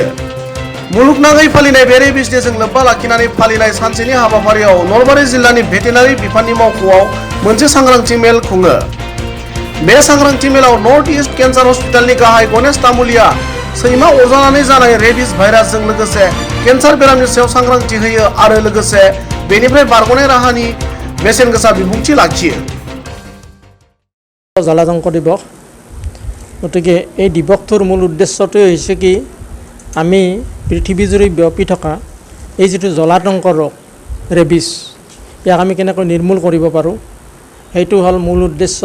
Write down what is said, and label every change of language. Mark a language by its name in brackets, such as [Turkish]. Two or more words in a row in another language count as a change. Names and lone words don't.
[Bodo] मुलुगनाङै फालिनाय बे रेबिस डेजों लोब्बा लाखिनानै फालिनाय सानसेनि हाबाफारियाव नलबारि जिल्लानि भेटेनारि बिफाननि मावख'आव मोनसे सांग्रांथि मेल खुङो। बे सांग्रांथि मेलाव नर्थ इस्ट केन्सार हस्पिटालनि गाहाय गणेश तामुलिया सैमा अरजानानै जानाय रेबिस भाइरासजों लोगोसे केन्सार बेरामनि सायाव सांग्रांथि होयो आरो लोगोसे बेनिफ्राय बारग'नाय राहानि बेसेन गोसा बिबुंथि लाखियो। [Assamese] জলাতংক দিৱস গতিকে এই দিৱসটোৰ মূল উদ্দেশ্যটো হৈছে কি আমি পৃথিৱীজুৰি ব্যাপি থকা এই যিটো জলাতংক ৰোগ ৰেবিছ ইয়াক আমি কেনেকৈ নিৰ্মূল কৰিব পাৰোঁ সেইটো হ'ল মূল উদ্দেশ্য।